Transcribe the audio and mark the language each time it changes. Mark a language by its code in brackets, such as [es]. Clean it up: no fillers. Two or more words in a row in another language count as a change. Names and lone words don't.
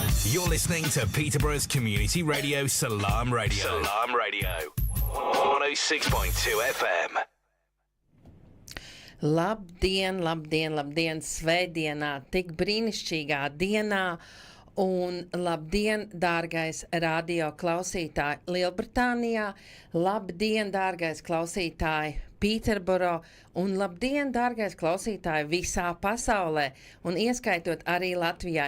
[en] You're listening to Peterborough's community radio, Salam Radio. Salam Radio. 106.2 FM. [lv] Labdien, labdien, labdien, svētdienā, tik brīnišķīgā dienā, un labdien, dārgais radio klausītāji Lielbritānijā, labdien, dārgais klausītāji Pīterboro, un labdien, dārgais klausītāji visā pasaulē, un ieskaitot arī Latvijā.